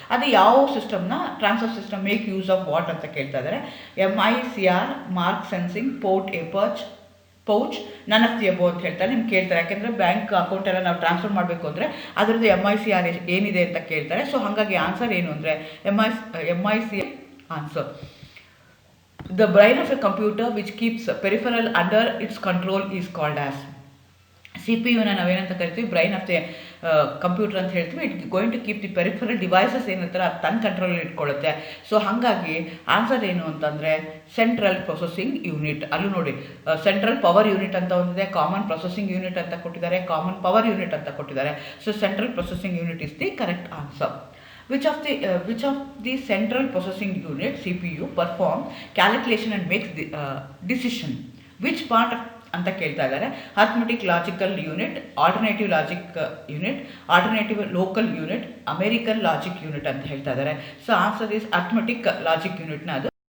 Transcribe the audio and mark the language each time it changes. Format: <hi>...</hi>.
<kn>ಅದು ಯಾವ ಸಿಸ್ಟಮ್ನ,</kn> <en>transfer system make use of what</en> <kn>ಅಂತ ಕೇಳ್ತಾ ಇದ್ದಾರೆ.</kn> <en>MICR, mark sensing, port a pouch, none of the above</en> <kn>ಅಂತ ಹೇಳ್ತಾರೆ. ನಿಮ್ಗೆ ಕೇಳ್ತಾರೆ, ಯಾಕೆಂದರೆ ಬ್ಯಾಂಕ್ ಅಕೌಂಟ್ ಎಲ್ಲ ನಾವು ಟ್ರಾನ್ಸ್ಫರ್ ಮಾಡಬೇಕು ಅಂದರೆ ಅದರದ್ದು MICR ಏನಿದೆ ಅಂತ ಕೇಳ್ತಾರೆ. ಸೊ ಹಾಗಾಗಿ ಆನ್ಸರ್ ಏನು ಅಂದರೆ MICR answer.</kn> <en>The brain of a computer which keeps peripheral under its control is called as.</en> <kn>CPU ನಾವೇನಂತ ಕರಿತೀವಿ,</kn> <en>brain of the computer</en> <kn>ಅಂತ ಹೇಳ್ತೀವಿ.</kn> <en>it going to keep the peripheral devices</en> <kn>ಏನಿರ್ತಾರೆ ಅದು ತನ್ನ ಕಂಟ್ರೋಲಲ್ಲಿ ಇಟ್ಕೊಳ್ಳುತ್ತೆ. ಸೊ ಹಾಗಾಗಿ ಆನ್ಸರ್ ಏನು ಅಂತಂದರೆ ಸೆಂಟ್ರಲ್ ಪ್ರೊಸೆಸಿಂಗ್ ಯೂನಿಟ್. ಅಲ್ಲೂ ನೋಡಿ, ಸೆಂಟ್ರಲ್ ಪವರ್ ಯೂನಿಟ್ ಅಂತ ಒಂದಿದೆ, ಕಾಮನ್ ಪ್ರೊಸೆಸಿಂಗ್ ಯೂನಿಟ್ ಅಂತ ಕೊಟ್ಟಿದ್ದಾರೆ, ಕಾಮನ್ ಪವರ್ ಯೂನಿಟ್ ಅಂತ ಕೊಟ್ಟಿದ್ದಾರೆ.</kn> <en>So central processing unit is the correct answer. Which of the central processing unit CPU perform calculation and makes the decision? Which part</en> <kn>ಅಂತ ಕೇಳ್ತಾ ಇದ್ದಾರೆ. Arithmetic logical unit, alternative logic unit, alternative local unit, American logic unit ಅಂತ ಹೇಳ್ತಾ ಇದ್ದಾರೆ.</kn> <en>So answer is arithmetic logic ಯೂನಿಟ್ನ ಅದು.</en>